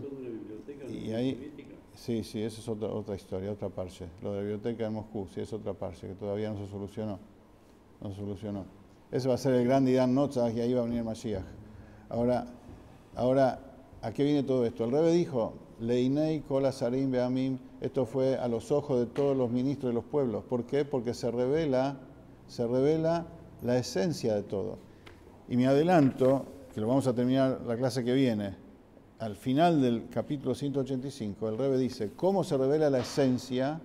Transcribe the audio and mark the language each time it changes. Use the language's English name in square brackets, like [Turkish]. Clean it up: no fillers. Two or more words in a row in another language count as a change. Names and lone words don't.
[Spanish] Y ahí, sí, esa es otra historia, otra parche. Lo de la biblioteca de Moscú, sí, es otra parche que todavía no se solucionó. Ese va a ser el gran Idan Notzach y ahí va a venir Mashiach. Ahora, ¿a qué viene todo esto? El Rebbe dijo, [Hebrew] לעיני כל השרים והעמים, [Spanish] esto fue a los ojos de todos los ministros de los pueblos. ¿Por qué? Porque se revela la esencia de todo. Y me adelanto, que lo vamos a terminar la clase que viene, al final del capítulo 185, el Rebbe dice, ¿cómo se revela la esencia?